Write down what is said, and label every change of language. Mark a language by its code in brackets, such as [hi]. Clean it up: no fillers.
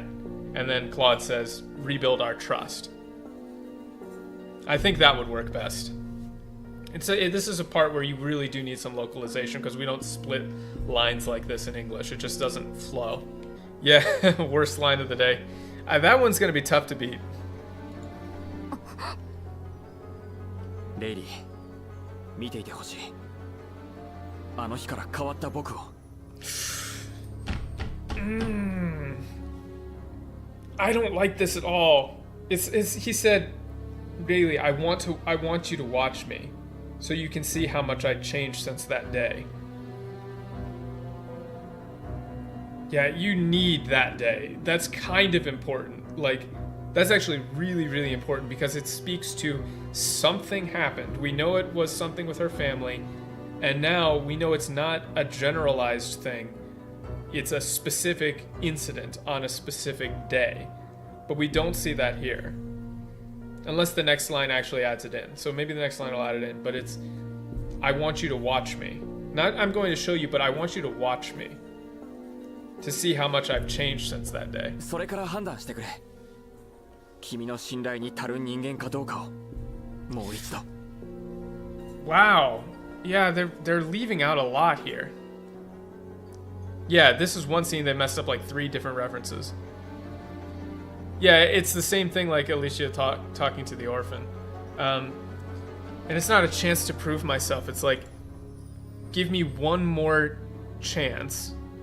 [en] And then Claude says, rebuild our trust. I think that would work best. This is a part where you really do need some localization because we don't split lines like this in English. It just doesn't flow. Yeah, worst line of the day. That one's going to be tough to beat. [ja] レイリー、見ていてほしい。あの日から変わった僕を。 [en] I don't like this at all. He said, Bailey, I want you to watch me, so you can see how much I changed since that day. Yeah, you need that day. That's kind of important. Like, that's actually really, really important because it speaks to something happened. We know it was something with her family, and now we know it's not a generalized thing. It's a specific incident on a specific day. But we don't see that here. Unless the next line actually adds it in. So maybe the next line will add it in. But it's, I want you to watch me. Not I'm going to show you, but I want you to watch me. To see how much I've changed since that day. [ja] それから判断してくれ。君の信頼に足る人間かどうかをもう一度。 [en] Wow. Yeah, they're leaving out a lot here. Yeah, this is one scene they messed up like 3 different references. Yeah, it's the same thing like Alicia talking to the orphan. And it's not a chance to prove myself. It's like, give me one more chance.